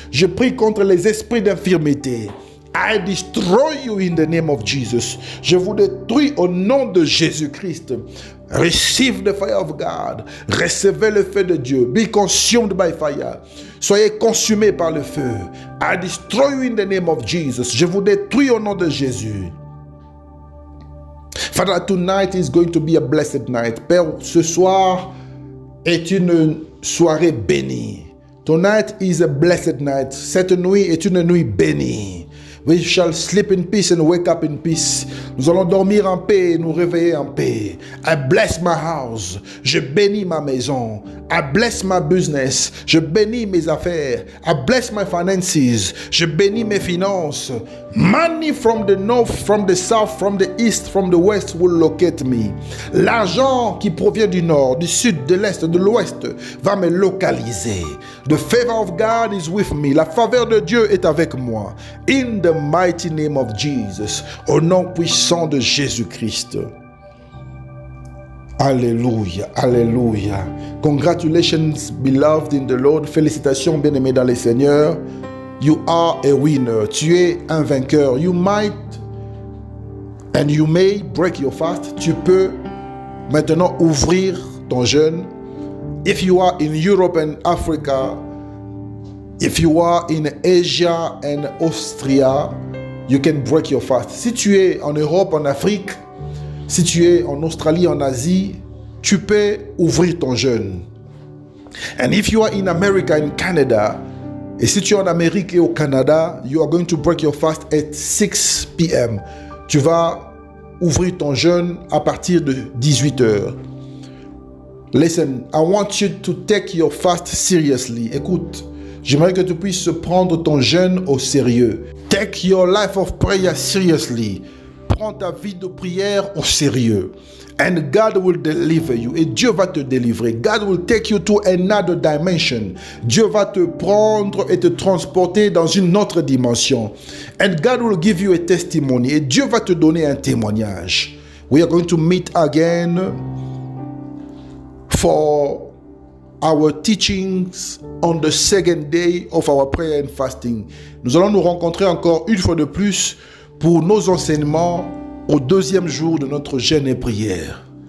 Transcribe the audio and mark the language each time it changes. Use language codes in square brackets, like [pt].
[fr] Je prie contre les esprits d'infirmité. [en] I destroy you in the name of Jesus. [fr] Je vous détruis au nom de Jésus-Christ. [en] Receive the fire of God. [fr] Recevez le feu de Dieu. [en] Be consumed by fire. [fr] Soyez consumés par le feu. [en] I destroy you in the name of Jesus. [fr] Je vous détruis au nom de Jésus. [en] Father, tonight is going to be a blessed night. [fr] Père, ce soir est une soirée bénie. [en] Tonight is a blessed night. [fr] Cette nuit est une nuit bénie. [en] We shall sleep in peace and wake up in peace. [fr] Nous allons dormir en paix et nous réveiller en paix. [en] I bless my house. [fr] Je bénis ma maison. [en] I bless my business. [fr] Je bénis mes affaires. [en] I bless my finances. [fr] Je bénis mes finances. [en] Money from the north, from the south, from the east, from the west will locate me. [fr] L'argent qui provient du nord, du sud, de l'est, de l'ouest va me localiser. [en] The favor of God is with me. [fr] La faveur de Dieu est avec moi. [en] In the mighty name of Jesus. [fr] Au nom puissant de Jésus-Christ. Alléluia, alléluia. [en] Congratulations, beloved in the Lord. [fr] Félicitations, bien-aimés dans le Seigneur. [en] You are a winner. [fr] Tu es un vainqueur. [en] You might and you may break your fast. [fr] Tu peux maintenant ouvrir ton jeûne. [en] If you are in Europe and Africa, if you are in Asia and Austria, you can break your fast. [fr] Si tu es en Europe, en Afrique, si tu es en Australie, en Asie, tu peux ouvrir ton jeûne. [en] And if you are in America, in Canada, [fr] et si tu es en Amérique et au Canada, [en] you are going to break your fast at 6 p.m. [fr] Tu vas ouvrir ton jeûne à partir de 18 heures. [en] Listen, I want you to take your fast seriously. [fr] Écoute, j'aimerais que tu puisses prendre ton jeûne au sérieux. [en] Take your life of prayer seriously. [fr] Prends ta vie de prière au sérieux. [en] And God will deliver you. [fr] Et Dieu va te délivrer. [en] God will take you to another dimension. [fr] Dieu va te prendre et te transporter dans une autre dimension. [en] And God will give you a testimony. [fr] Et Dieu va te donner un témoignage. [en] We are going to meet again for our teachings on the second day of our prayer and fasting. [fr] Nous allons nous rencontrer encore une fois de plus pour nos enseignements au deuxième jour de notre jeûne et prière.